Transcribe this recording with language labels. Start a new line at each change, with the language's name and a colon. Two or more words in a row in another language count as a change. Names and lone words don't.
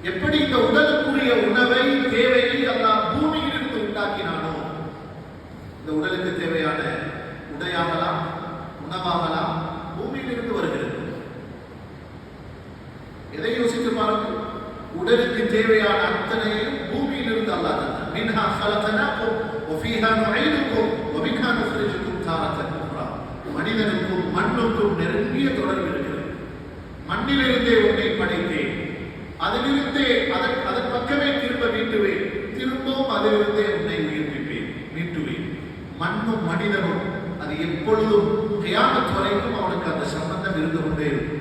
Tamil: எப்படி இந்த உடலுக்குரிய உணவை தேவையை அல்லாஹ் பூமியிலிருந்து உண்டாக்கினானோ, இந்த உடலுக்கு தேவையான உடையாகலாம் உணவாகலாம் பூமியிலிருந்து வருகிறது. எதை யோசித்து பாருங்கள், உடலுக்கு தேவையான அத்தனையும் பூமியிலிருந்து அல்லாஹ் தந்தார்.
Arabic: மின்ஹா خلقناكم وفيها نعيدكم ومنها نخرجكم تارة أخرى.
Tamil: மனிதனுக்கும் மண்ணுக்கும் நெருங்கிய தொடர்பு இருக்கிறது. மண்ணிலிருந்தே உன்னை படைத்தேன், அதிலிருந்தே அதன் பக்கமே திரும்ப மீட்டுவேன், திரும்பவும் அதிலிருந்தே உன்னை உயிர்ப்பிப்பேன், மீட்டுவேன். மண்ணும் மனிதனும் அது எப்பொழுதும் கியாமத் வரைக்கும் அவனுக்கு அந்த சம்பந்தம் இருந்து கொண்டே இருக்கும்.